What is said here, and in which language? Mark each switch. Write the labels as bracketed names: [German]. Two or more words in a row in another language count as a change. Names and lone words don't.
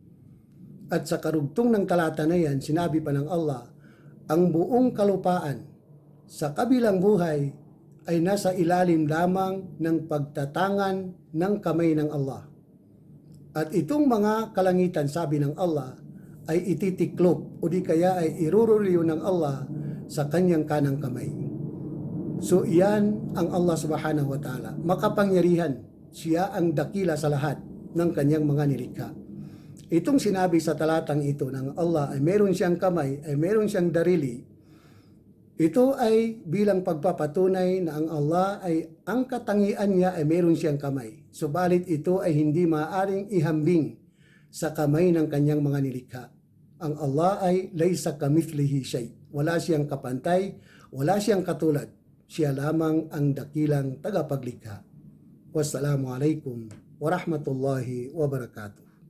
[Filipino] At sa karugtong ng talata na yan, sinabi pa ng Allah, ang buong kalupaan sa kabilang buhay ay nasa ilalim lamang ng pagtatangan ng kamay ng Allah. At itong mga kalangitan, sabi ng Allah, ay ititiklop o di kaya ay irurulyo ng Allah sa kanyang kanang kamay. So iyan ang Allah [Arabic] سبحانه وتعالى. [Filipino] Makapangyarihan, siya ang dakila sa lahat ng kanyang mga nilikha. Itong sinabi sa talatang ito ng Allah ay meron siyang kamay, ay meron siyang darili. Ito ay bilang pagpapatunay na ang Allah ay ang katangian niya ay meron siyang kamay. Subalit ito ay hindi maaaring ihambing sa kamay ng kanyang mga nilikha. Ang Allah ay [Arabic] ليس كمثله شيء. [Filipino] Wala siyang kapantay, wala siyang katulad. Siya lamang ang dakilang tagapaglikha. [Arabic] والسلام عليكم ورحمة الله وبركاته.